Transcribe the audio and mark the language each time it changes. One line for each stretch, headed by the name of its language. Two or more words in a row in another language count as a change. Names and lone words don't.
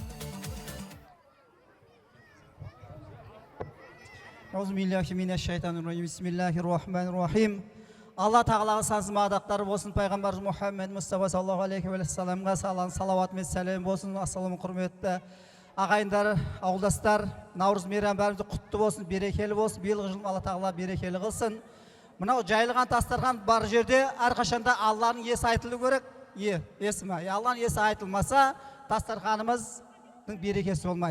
Arabic: بسم الله الرحمن الرحيم.
Kazakh: Allah Tağalaға сансыз мадақтары болсын, пайғамбар Мұхаммед Мұстафа
Arabic: صلى الله عليه وسلم
Kazakh: салауат мен сәлем болсын. Ассаламу құрметті ағайындар, ауылдастар, Наурыз мейрам бәрімізде құтты болсын, берекелі болсын. Биылғы жыл Алла Тағала берекелі қылсын. Мынау жайылған тастархан бар жерде әрқашанда Алланың есі айтылу керек. Алланың есі айтылмаса, дастарханымыздың берекесі болмайды.